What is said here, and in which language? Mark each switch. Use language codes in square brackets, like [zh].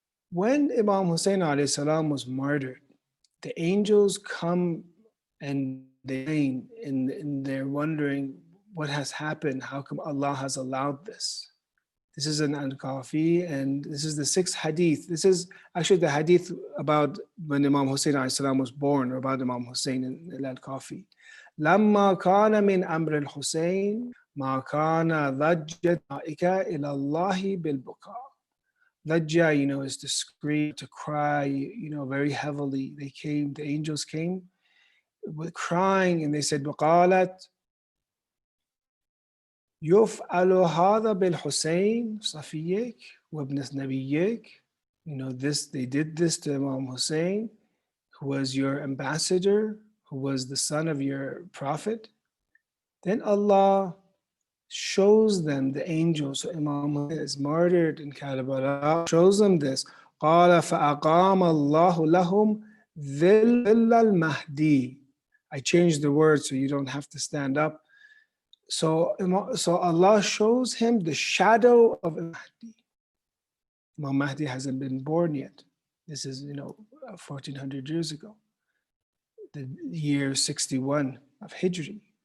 [en] When Imam Hussein alayhi salam was martyred, the angels come and they and they're wondering what has happened, how come Allah has allowed this? This is an Al-Kafi, and this is the sixth hadith. This is actually the hadith about when Imam Hussein alayhi salam was born, or about Imam Hussein in Al-Kafi. [ar] لما كان من أمر الحسين ما كان ضجة ملائكة إلى الله بالبكاء. [en] ضجة, is to scream, to cry, very heavily. The angels came with crying, and they said, [ar] وقالت يفعل هذا بالحسين صفيك وابن نبيك. [en] They did this to Imam Hussein, who was your ambassador, who was the son of your prophet. Then Allah shows them the angels. So Imam Hussein is martyred in Karbala, shows them this. [ar] قال فأقام الله لهم ظل المهدي. [en] I changed the word so you don't have to stand up. So Allah shows him the shadow of Mahdi. Imam Mahdi hasn't been born yet. This is, 1400 years ago, the year 61 of Hijri.